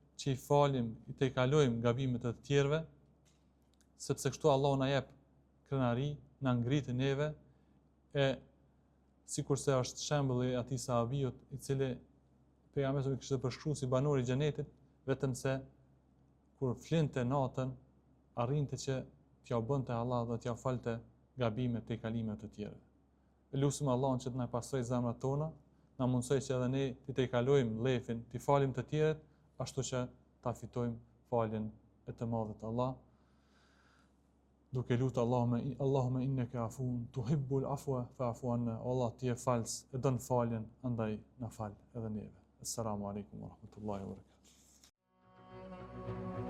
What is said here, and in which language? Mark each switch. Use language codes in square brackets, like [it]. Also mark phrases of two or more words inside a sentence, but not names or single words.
[sq] i falim, i tejkalojmë gabimet e të tjerëve, sepse kështu Allahu na jep krenari, na ngrit neve e sikurse është shembulli i atij sahabiut i cili pejgamberi kishte përshkruar si banori i xhenetit, vetëm se kur flinte natën arrinte që t'ja bënte Allah dhe t'ja falte gabimet e kalimet të tjera. Lutim Allahun që të na pastrojë zemrat tona, na mundsoj që edhe ne të tejkalojmë lefin, të falim të tjerët, ashtu që ta fitojmë faljen e të madhët Allah. Duke lutur [ar] اللهم إنك عفو تحب العفو فاعف عنا. [sq] Allah ti je fals, e don faljen, andaj na fal edhe neve. [ar] السلام عليكم ورحمة الله وبركاته.